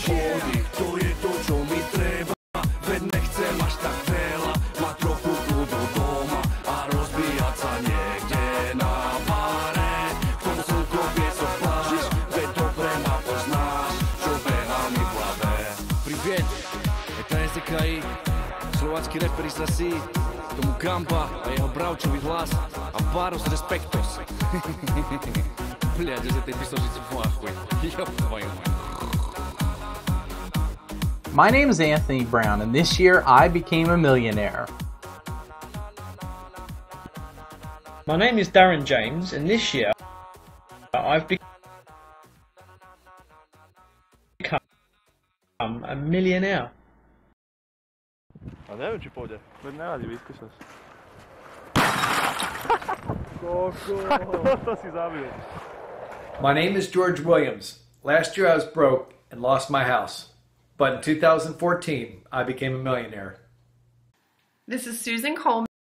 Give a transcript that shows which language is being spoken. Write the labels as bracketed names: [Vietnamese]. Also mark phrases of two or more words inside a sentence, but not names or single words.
[Slovak] Pôdy, to je to, čo mi treba, veď nechcem až tak veľa, mať trochu kľudu doma a rozbíjať sa niekde na bare. K tomu slnko piesok pláž, veď dobre ma poznáš, čo beha mi v hlave. [Russian] Привет, это [Slovak] SDKI, slovácky rapper iz Rasí, tomu Gamba a jeho bravčový hlas a Baros Respektos. [Russian] Блядь, из этой песочницы в ахуе. Ёб твою мать. [English] My name is Anthony Brown, and this year I became a millionaire. My name is Darren James, and this year I've become a millionaire. [Slovak] A neviem, či pôjde. Veď nevadí, vyskúšaš. To si zabil. [English] My name is George Williams. Last year I was broke and lost my house. But in 2014, I became a millionaire. This is Susan Coleman.